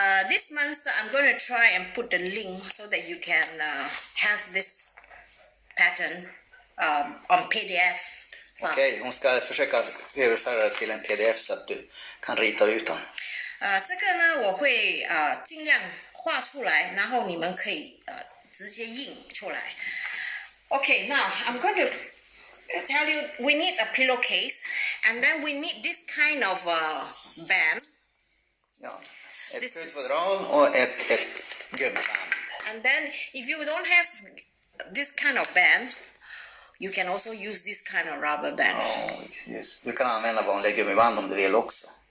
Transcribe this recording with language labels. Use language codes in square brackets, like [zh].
[en] This monster, I'm going to try and put the link so that you can have this pattern on PDF. [sv] Okej, hon ska försöka överföra det till en pdf så att du kan rita ut den. [zh] 这个呢我会尽量画出来，然后你们可以直接印出来。 [en] Okay, now I'm going to tell you we need a pillowcase, and then we need this kind of band. [sv] Ja, ett kuddfodral och ett gummiband. [en] And then if you don't have this kind of band, you can also use this kind of rubber band. Yes. [sv] Du kan använda vanliga gummiband om du vill också.